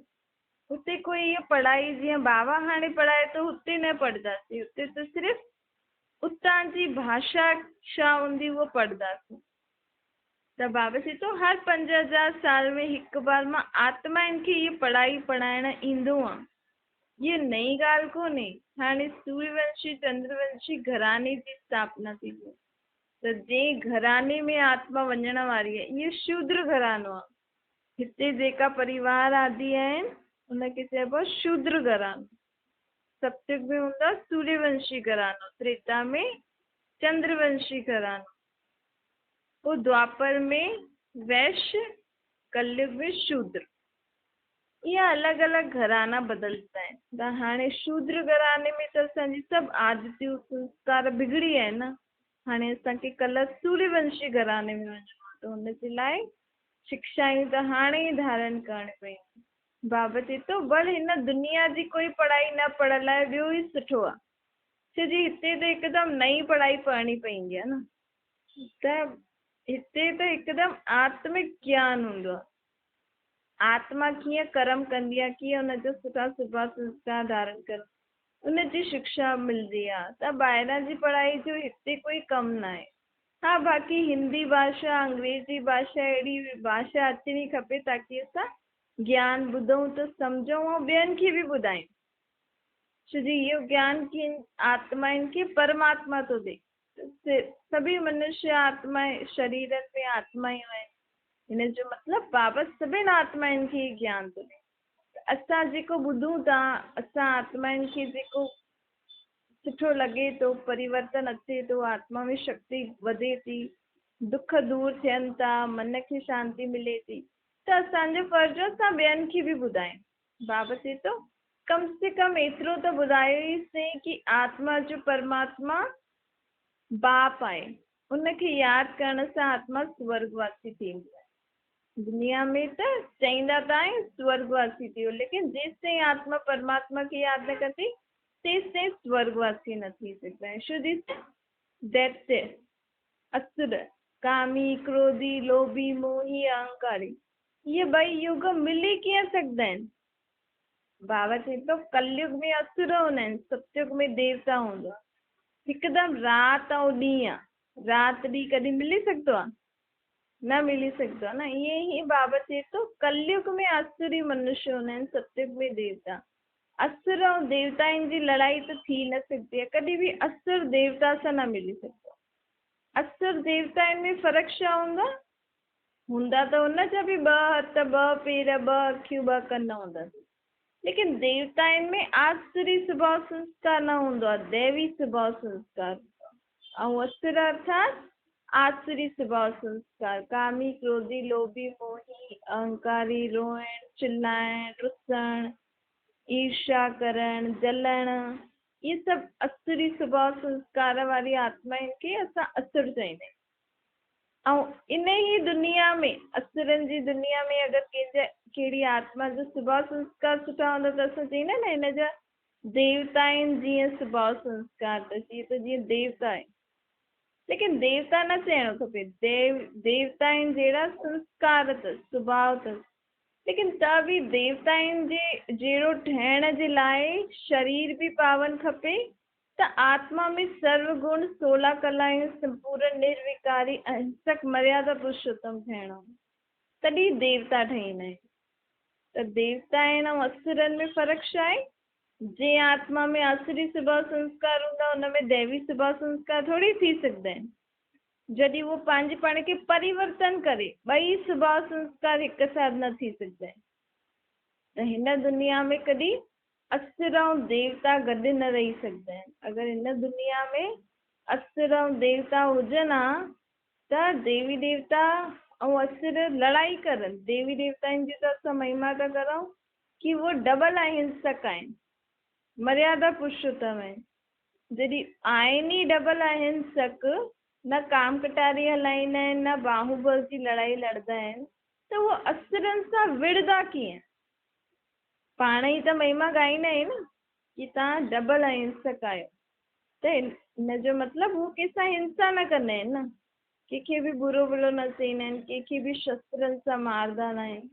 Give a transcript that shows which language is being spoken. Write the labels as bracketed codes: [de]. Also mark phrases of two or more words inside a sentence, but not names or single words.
[sd] हुते कोई इहा पढ़ाई जीअं बाबा हाणे पढ़ाए तो हुते न पढ़ंदासीं। हुते त सिर्फ़ु उतां जी भाषा छा हूंदी उहो पढ़ंदासीं। त बाबा चए थो हर 5000 साल में हिकु बार मां आत्माउनि खे इहा पढ़ाई पढ़ाइण ईंदो आहे। ये नई ॻाल्हि कोन्हे। हाणे सूर्यवंशी चंद्रवंशी घराने जी स्थापना थी थिए, त जंहिं घराने में आत्मा वञण वारी आहे इहो शूद्र घरानो आहे। हिते जेका परिवार आदि आहिनि उनखे चइबो आहे शूद्र घरानो। सतयुग में हूंदो आहे सूर्यवंशी घरानो, त्रेता में चंद्रवंशी घरानो, पोइ द्वापर में वैश्य, कलयुग में शूद्र। इहा अलॻि अलॻि घराना बदलता आहिनि। त हाणे शूद्र घराने में त असांजी सभु आदतियूं संस्कार बिगड़ी विया आहिनि न। हाणे असांखे कल्ह सूर्यवंशी घराने में वञिणो आहे, त हुनजे लाइ शिक्षायूं त हाणे ई धारण करणियूं पयूं। बाबा चए थो भले हिन दुनिया जी कोई पढ़ाई न पढ़ियल आहे ॿियो ई सुठो आहे, छो जी हिते त हिकदमि नई पढ़ाई पढ़णी पवंदी आहे न। त हिते त हिकदमि आत्मिक ज्ञान हूंदो आहे। आत्मा कीअं कर्म कंदी आहे, कीअं हुनजो सुठा सुठा संस्कार धारण कर, उनजी शिक्षा मिलंदी आहे। त ॿाहिरां जी पढ़ाई जो हिते कोई कमु न आहे। हा, बाक़ी हिंदी भाषा, अंग्रेजी भाषा, अहिड़ी भाषा अचणी खपे ताकी असां ज्ञान ॿुधूं त सम्झूं ऐं ॿियनि खे बि ॿुधायूं। छो जी इहो ज्ञान कीअं आत्माउनि खे परमात्मा थो ॾे। सभी मनुष्य आत्मा शरीरनि में आत्मायूं आहिनि, हिन जो मतिलबु बाबा सभिनि आत्माउनि खे ज्ञान थो ॾे। असां जेको ॿुधूं था, असां आत्माउनि खे जेको सुठो लॻे थो, परिवर्तन अचे थो, आत्मा में शक्ति वधे थी, दुख दूर थियनि था, मन खे शांति मिले थी, त असांजो फर्ज़ु आहे असां ॿियनि खे बि ॿुधायूं। बाबा चए थो कम से कम एतिरो त ॿुधायोसीं कि आत्मा जो परमात्मा बाप आहे, उनखे यादि करण सां आत्मा स्वर्गवासी थींदी आहे। दुनिया में त चईंदा त आहियूं स्वर्गवासी थी वियो, लेकिन जेसि ताईं आत्मा परमात्मा खे यादि न कंदी तेसि ताईं स्वर्गवासी न थी सघंदा आहिनि। छो जी दैत्य, असुर, कामी, क्रोधी, लोभी, मोही, अहंकारी, ये ॿई युग मिली कीअं सघंदा आहिनि। बाबा चए थो कलयुग में असुर हूंदा आहिनि, सतयुग में देवता हूंदो आहे। हिकदमि राति ऐं ॾींहुं आहे, राति ॾींहुं कॾहिं मिली सघंदो आहे? न मिली सघंदो आहे न। ईअं ई बाबा चए थो कलयुग में असुरी मनुष्य हूंदा आहिनि, सतयुग में देवता। असुर ऐं देवताउनि जी लड़ाई त थी न सघंदी आहे, कॾहिं बि असुर देवता सां न मिली सघंदो। असुर देवताउनि में फ़र्क़ु छा हूंदा? हूंदा त हुनजा बि ॿ हथ, ॿ पेर, ॿ अखियूं, ॿ कन हूंदा, लेकिन देवताउनि में आसुरी स्वभाव संस्कार न हूंदो आहे, दैवी स्वभाव संस्कार हूंदो आहे। ऐं असुर अर्थात आसुरी स्वभाव संस्कार, कामी, क्रोधी, लोभी, मोही, अहंकारी, रोइण, चिल्लाइण, रुसण, ईर्ष्या करण, जलण, ये सभु असुरी स्वभाव संस्कार वारी आत्माउनि खे असां असुर चईंदा आहियूं। ऐं इन ई दुनिया में, असुरनि जी दुनिया में अगरि कहिड़ी आत्मा जो स्वभाव संस्कार सुठा हूंदा त असां चईंदा न हिन जा देवता आहिनि, जीअं स्वभाव संस्कार अथसि, त जीअं देवता आहे। लेकिन देवता न चइणो खपे, देवता आहिनि जहिड़ा संस्कार अथसि, स्वभाव अथसि। लेकिन त बि देवताउनि जे जहिड़ो ठहिण जे लाइ शरीर बि पावन खपे, त आत्मा में सर्वगुण, 16 कलाएं, संपूर्ण निर्विकारी, अहिंसक, मर्यादा पुरुषोत्तम थियणो, तॾहिं देवता ठहींदा आहिनि। त देवता आहिनि ऐं असुरनि में फ़र्क़ु छा आहे? जंहिं आत्मा में आसुरी स्वभाव संस्कार हूंदा हुन में दैवी स्वभाव संस्कार थोरी थी सघंदा आहिनि। जॾहिं उहो पंहिंजे पाण खे परिवर्तन करे, ॿई स्वभाव संस्कार हिकु साथ न थी सघंदा आहिनि। त हिन दुनिया में कॾहिं असुर ऐं देवता गॾु न रही सघंदा आहिनि। अगरि हिन दुनिया में असुर ऐं देवता हुजनि हा त देवी देवता ऐं असुर लड़ाई करनि। देवी देवताउनि जी त असां महिमा था करूं कि उहो डबल अहिंसक आहिनि, मर्यादा पुरुषोत्तम आहिनि। जॾहिं आहिनि ई डबल अहिंसक, न काम कटारी हलाईंदा आहिनि, न बाहुबल जी लड़ाई लड़ंदा आहिनि, त उहो असुरनि सां विड़ंदा कीअं? पाण ई त महिमा ॻाईंदा आहिनि कि तव्हां डबल अहिंसक आहियो। त हिन जो मतिलबु हू कंहिंसां हिंसा न कंदा आहिनि न, कंहिंखे बि बुरो भलो न चईंदा आहिनि, कंहिंखे बि शस्त्रनि सां मारदा न आहिनि।